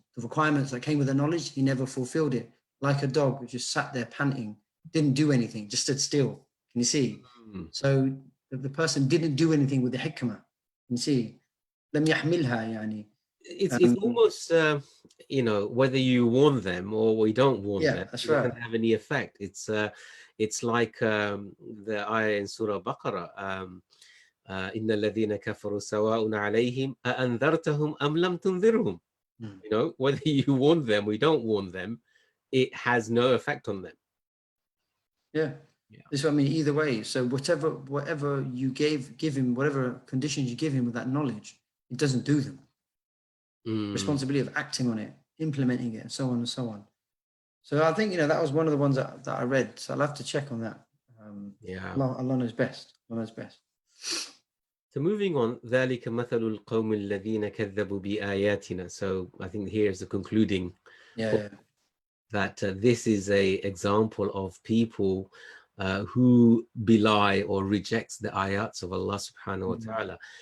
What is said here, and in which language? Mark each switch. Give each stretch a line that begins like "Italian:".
English: The requirements that came with the knowledge, he never fulfilled it. Like a dog who just sat there panting, didn't do anything, just stood still. Can you see? So the person didn't do anything with the hikmah. Can you see?
Arabic: لم يحملها يعني.
English: It's almost, you know, whether you warn them or we don't warn them, that's it right. doesn't have any effect. It's like the ayah in Surah Baqarah,
Arabic: إن الذين كفروا سواء عليهم أأنذرتهم أم لم تنذرهم.
English: You know, whether you warn them or you don't warn them, it has no effect on them. Yeah. That's what I mean. Either way, so whatever you give him, whatever conditions you give him with that knowledge, it doesn't do them. Responsibility of acting on it, implementing it, and so on and so on. So I think, you know, that was one of the ones that I read. So I'll have to check on that. Allah knows best. Allah knows best. So moving on,
Arabic: ذلك مثل القوم الذين كذبوا بآياتنا.
English: So I think here's the concluding. That this is a example of people who belie or rejects the ayats of Allah subhanahu wa ta'ala.